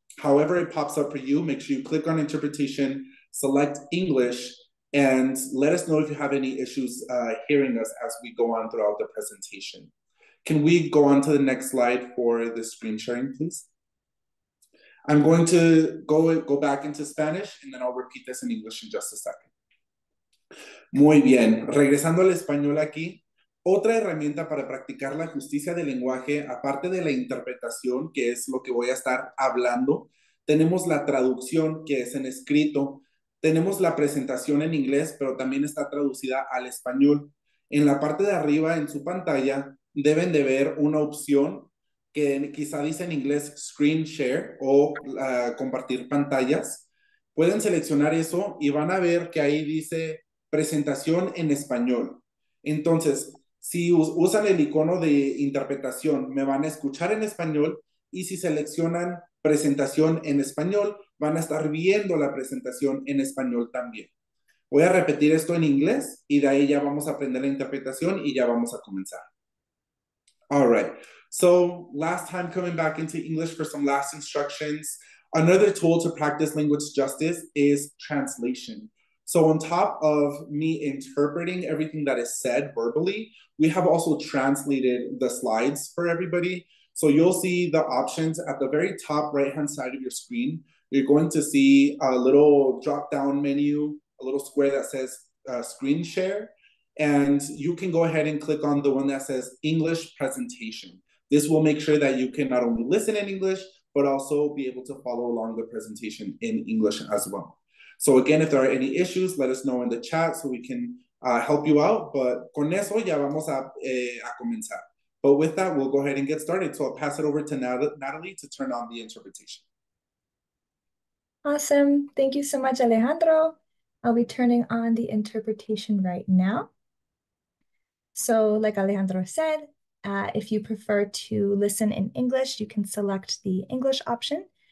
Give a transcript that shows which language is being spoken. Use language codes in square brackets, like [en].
[en] However it pops up for you, make sure you click on interpretation, select English, and let us know if you have any issues hearing us as we go on throughout the presentation. Can we go on to the next slide for the screen sharing, please? I'm going to go back into Spanish and then I'll repeat this in English in just a second. [es] Muy bien, regresando al español aquí, otra herramienta para practicar la justicia del lenguaje, aparte de la interpretación, que es lo que voy a estar hablando, tenemos la traducción, que es en escrito. Tenemos la presentación en inglés, pero también está traducida al español. En la parte de arriba, en su pantalla, deben de ver una opción que quizá dice en inglés screen share o compartir pantallas. Pueden seleccionar eso y van a ver que ahí dice presentación en español. Entonces, si usan el icono de interpretación, me van a escuchar en español y si seleccionan presentación en español, van a estar viendo la presentación en español también. Voy a repetir esto en inglés y de ahí ya vamos a aprender la interpretación y ya vamos a comenzar. [en] All right. So last time coming back into English for some last instructions, another tool to practice language justice is translation. So on top of me interpreting everything that is said verbally, we have also translated the slides for everybody. So you'll see the options at the very top right-hand side of your screen. You're going to see a little drop-down menu, a little square that says screen share. And you can go ahead and click on the one that says English presentation. This will make sure that you can not only listen in English, but also be able to follow along the presentation in English as well. So again, if there are any issues, let us know in the chat so we can help you out. [es] But con eso ya vamos a comenzar. [en] But with that, we'll go ahead and get started. So I'll pass it over to Natalie to turn on the interpretation. Awesome. Thank you so much, Alejandro. I'll be turning on the interpretation right now. So like Alejandro said, If you prefer to listen in English, you can select the English option.